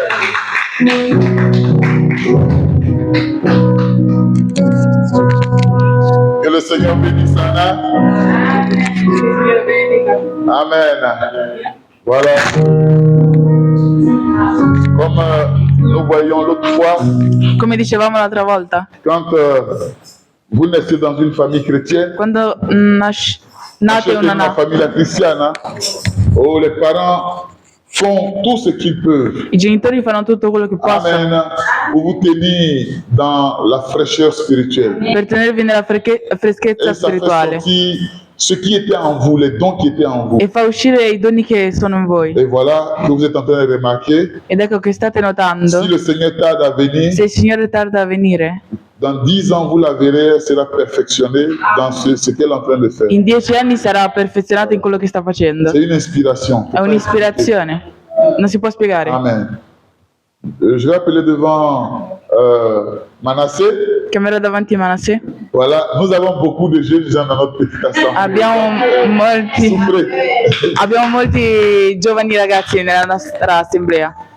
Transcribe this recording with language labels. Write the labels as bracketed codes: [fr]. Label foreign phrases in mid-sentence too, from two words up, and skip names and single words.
[fr] Que le Seigneur bénisse Anna. Amen. Voilà. Comme nous voyons l'autre fois, [it] Come dicevamo l'altra volta, [fr] quand vous naissez dans une famille chrétienne, [it] quando nate nacete in una famiglia cristiana, [fr] où les parents font tout ce qu'ils peuvent. [it] i genitori fanno tutto quello che possono [fr] Amen. Pour vous tenir dans la fraîcheur spirituelle. [it] per tenervi nella freschezza [fr] Et ça fait [it] spirituale [fr] sortir ce qui était en vous, les dons qui étaient en vous. [it] e fa uscire i doni che sono in voi. [fr] Et voilà que vous êtes en train de remarquer. [it] Ed ecco che state notando, [fr] Si le Seigneur tarde à venir, [it] se il Signore tarda a venire, [fr] dans 10 ans, vous la verrez, elle sera perfectionnée dans ce qu'elle est en train de faire. [it] in 10 anni sarà perfezionata in quello che sta facendo. [fr] C'est une inspiration. [it] È un'ispirazione, non si può spiegare. Amen. [fr] Je vais appeler devant Manassé. [it] Chiamerò davanti Manasseh. [fr] Voilà, nous avons beaucoup de jeunes gens dans notre petite assemblée. [it] Abbiamo molti giovani ragazzi nella nostra assemblea.